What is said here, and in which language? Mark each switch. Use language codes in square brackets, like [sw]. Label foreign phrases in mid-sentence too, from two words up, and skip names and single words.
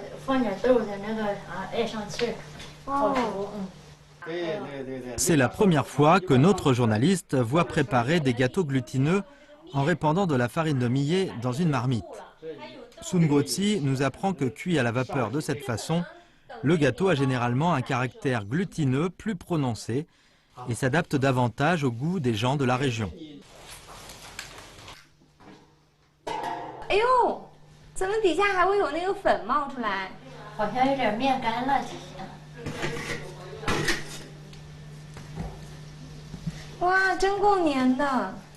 [zh] 放点豆子那个爱上气儿，好熟。 [fr] C'est la première fois que notre journaliste voit préparer des gâteaux glutineux en répandant de la farine de millet dans une marmite. Sun Guozi nous apprend que cuit à la vapeur de cette façon, le gâteau a généralement un caractère glutineux plus prononcé et s'adapte davantage au goût des gens de la région. [zh] 哎呦，怎么底下还会有那个粉冒出来？好像有点面干了底下。哇，真够粘的。